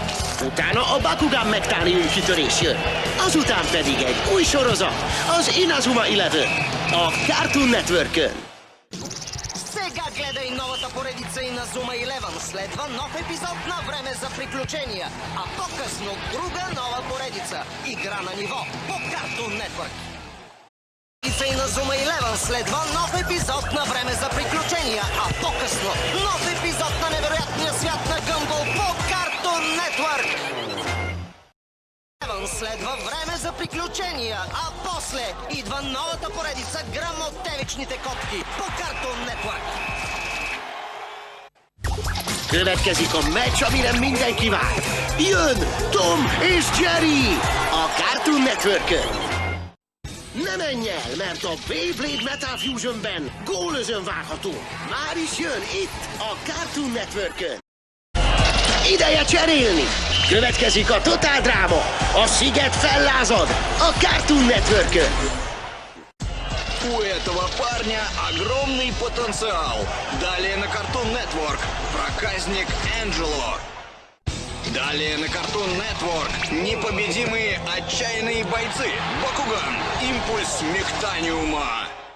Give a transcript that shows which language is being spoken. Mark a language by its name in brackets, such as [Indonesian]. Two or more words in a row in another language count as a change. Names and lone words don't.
[Hungarian] Utána a Bakugan megtáni űrkitörés jön. Azután pedig egy új sorozat, az Inazuma Eleven, a Cartoon Network-ön. [Bulgarian] Сега гледай новата поредица Inazuma Eleven. Следва нов епизод на Време за приключения. А по-късно друга нова поредица. Игра на ниво по Cartoon Network. Inazuma Eleven следва нов епизод на Време за приключения. А по-късно нов епизод на невероятния свят на Гъмбъл по Cartoon Network. Следва Време за приключения, а после идва новата поредица Гръм от девичните котки по Cartoon Network. [Hungarian] Következik a meccs, amire mindenki vár. Jön Tom és Jerry a Cartoon Network-ön. Ne menj el, mert a Beyblade Metal Fusionben gólözön várható. Már is jön itt a Cartoon Network-ön. Ideje cserélni! Következik a Totál Dráma, a Sziget fellázad a Cartoon Network-ön. [Russian] У этого парня огромный потенциал. Далее на Cartoon Network проказник Энджело. Далее на Cartoon Network непобедимые отчаянные бойцы Бакуган, импульс Мехтаниума.